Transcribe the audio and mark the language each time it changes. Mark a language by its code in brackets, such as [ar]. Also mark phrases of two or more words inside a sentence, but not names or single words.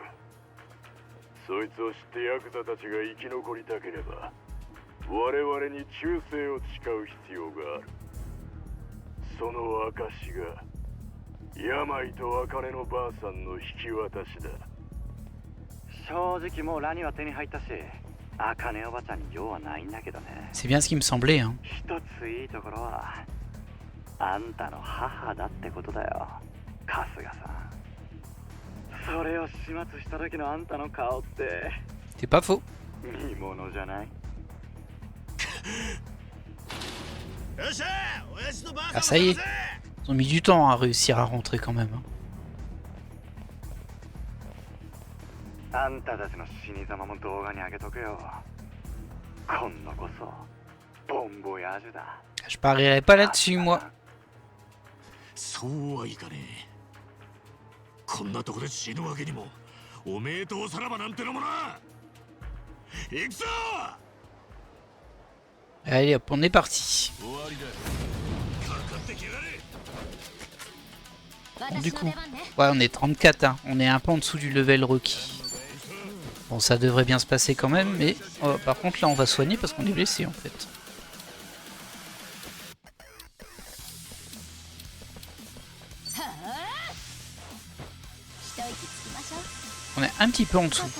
[ja] そいつを知ってヤクザたちが生き残りたければ我々に忠誠を誓う必要がある。その証が病と茜のばあさんの引き渡しだ。正直もうラには手に入ったし、茜おばちゃんに用はないんだけどね。 [fr] C'est bien ce qui me semblait, hein. [ja] 一ついいところはあんたの母だってことだよ、春日さん。それを始末した時のあんたの顔って [fr] C'est pas faux. [ja] 見ものじゃない？ [fr] Ah ça y est, ils ont mis du temps à réussir à rentrer quand même. Hein. [ja] あんたたちの死に様も動画に上げとくよ。今度こそボンボヤージュだ。 [fr] Je parierais pas là-dessus, moi. [ja] そうはいかねえ。こんなとこで死ぬわけにも。おめえとおさらばなんてのもな。行くぞ。 [fr] Allez hop, on est parti. [ja] 終わりだ。かかってきやがれ。 [fr] Bon, du coup, ouais, on est 34, hein. On est un peu en dessous du level requis. Bon, ça devrait bien se passer quand même, mais par contre là on va soigner parce qu'on est blessé en fait. On est un petit peu en dessous.